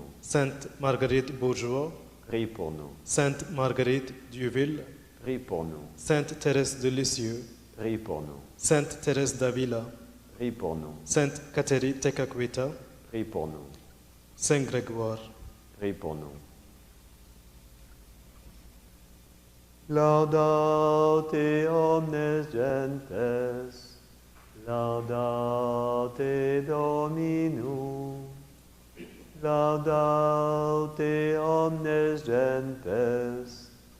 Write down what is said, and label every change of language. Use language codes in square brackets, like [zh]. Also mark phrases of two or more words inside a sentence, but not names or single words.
[fr] Sainte Marguerite Bourgeois, Prie pour nous. Sainte Marguerite Duville, Prie pour nous. Sainte Thérèse de Lisieux, Prie pour nous. Sainte Thérèse d'Avila, Prie pour nous. Sainte Catherine Tekakwita, Prie pour nous. Saint Grégoire. Prie pour nous. [la] Laudate omnes gentes, laudate Dominum, laudate omnes gentes,